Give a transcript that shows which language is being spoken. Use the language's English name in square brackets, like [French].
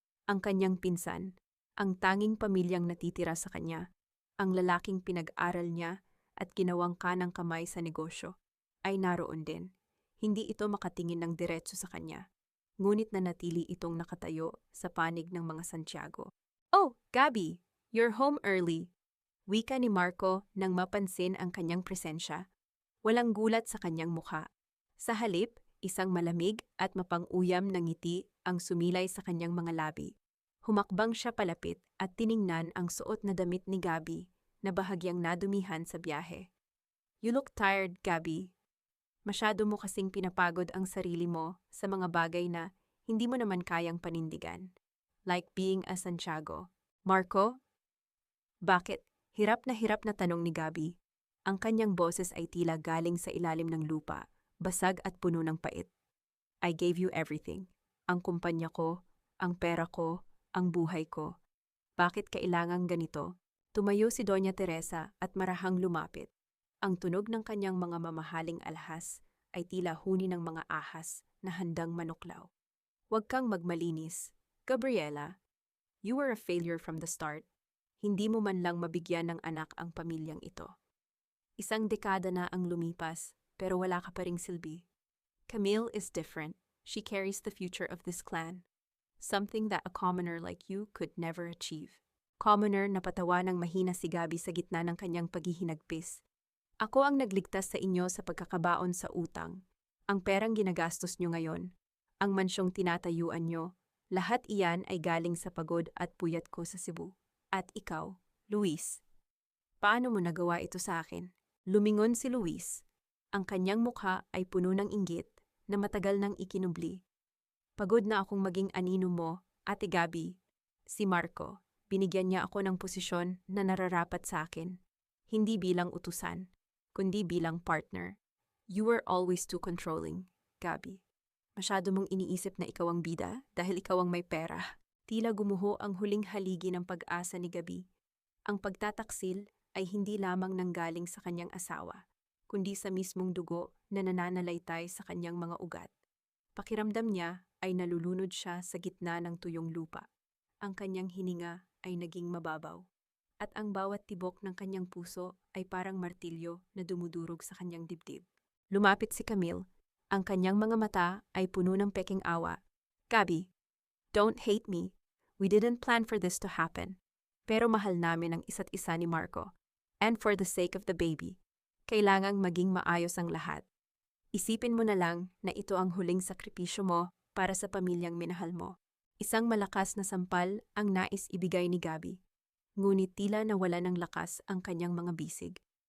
[Filipino] Ang kanyang pinsan, ang tanging pamilyang natitira sa kanya, ang lalaking pinag-aral niya at ginawang kanang kamay sa negosyo, ay naroon din. Hindi ito makatingin ng diretso sa kanya, ngunit nanatili itong nakatayo sa panig ng mga Santiago. [English] "Oh, Gabby, you're home early." [Filipino] Wika ni Marco nang mapansin ang kanyang presensya. Walang gulat sa kanyang mukha. Sa halip, isang malamig at mapang-uyam na ngiti ang sumilay sa kanyang mga labi. Humakbang siya palapit at tiningnan ang suot na damit ni Gabby na bahagyang nadumihan sa biyahe. [English] "You look tired, Gabby. [Filipino] Masyado mo kasing pinapagod ang sarili mo sa mga bagay na hindi mo naman kayang panindigan. [English] Like being a Santiago." "Marco?" [Filipino] "Bakit?" Hirap na tanong ni Gabby. Ang kanyang boses ay tila galing sa ilalim ng lupa, basag at puno ng pait. [English] "I gave you everything. [Filipino] Ang kumpanya ko, ang pera ko, ang buhay ko. Bakit kailangang ganito?" Tumayo si Doña Teresa at marahang lumapit. Ang tunog ng kanyang mga mamahaling alahas ay tila huni ng mga ahas na handang manuklaw. "Huwag kang magmalinis. [English] Gabriela, you were a failure from the start. [Filipino] Hindi mo man lang mabigyan ng anak ang pamilyang ito. Isang dekada na ang lumipas, pero wala ka pa ring silbi. [English] Camille is different. She carries the future of this clan. Something that a commoner like you could never achieve." [Filipino] Commoner na patawa ng mahina si Gabby sa gitna ng kanyang paghihinagpis. "Ako ang nagligtas sa inyo sa pagkakabaon sa utang. Ang perang ginagastos nyo ngayon, ang mansyong tinatayuan nyo, lahat iyan ay galing sa pagod at puyat ko sa Cebu. At ikaw, Luis, paano mo nagawa ito sa akin?" Lumingon si Luis. Ang kanyang mukha ay puno ng inggit na matagal nang ikinubli. "Pagod na akong maging anino mo Ate Gabby, si Marco, binigyan niya ako ng posisyon na nararapat sa akin. Hindi bilang utusan, kundi bilang partner. [English] You were always too controlling, Gabby. [Filipino] Masyado mong iniisip na ikaw ang bida dahil ikaw ang may pera. Tila gumuho ang huling haligi ng pag-asa ni Gabi. Ang pagtataksil ay hindi lamang nanggaling sa kanyang asawa, kundi sa mismong dugo na nananalaytay sa kanyang mga ugat. Pakiramdam niya ay nalulunod siya sa gitna ng tuyong lupa. Ang kanyang hininga ay naging mababaw. At ang bawat tibok ng kanyang puso ay parang martilyo na dumudurog sa kanyang dibdib. Lumapit si Camille. Ang kanyang mga mata ay puno ng peking awa. [English] Gabby, don't hate me. We didn't plan for this to happen. [Filipino] Pero mahal namin ang isa't isa ni Marco. [English] And for the sake of the baby, [Filipino] kailangang maging maayos ang lahat. Isipin mo na lang na ito ang huling sakripisyo mo para sa pamilyang minahal mo. Isang malakas na sampal ang nais ibigay ni Gabby. Ngunit tila nawala ng lakas ang kanyang mga bisig.